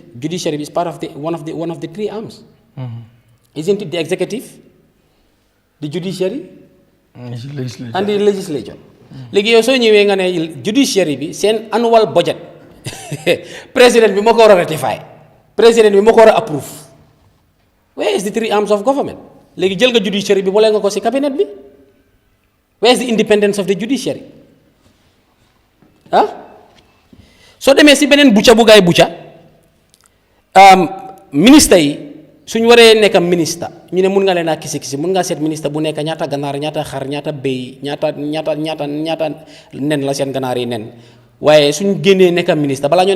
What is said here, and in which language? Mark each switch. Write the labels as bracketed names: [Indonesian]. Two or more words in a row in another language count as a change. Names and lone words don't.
[English] Judiciary is part of one of the 3 arms. Isn't it the executive, the judiciary, and the legislature? [Wolof] Léegi yow soo ñëwee nga ne judiciary bi seen [English] annual budget [Wolof] président bi moo ko war a ratify président bi moo ko war a approve. [English] Where is the 3 arms of government? [Wolof] Léegi jël nga judiciary bi boole nga ko ci cabinet bi. [English] Where is the independence of the judiciary? [Wolof] Soo demee ci beneen bucca bu gaay bucca ministre yi suñ waree nekk ministre ñu ne mun nga leen a kisi mun ngaa seet ministre bu nekk ñaata ganaar ñaata xar ñaata béy ñaata nen la seen ganaar yi nen waaye suñ génnee nekk ministre balaa ñoo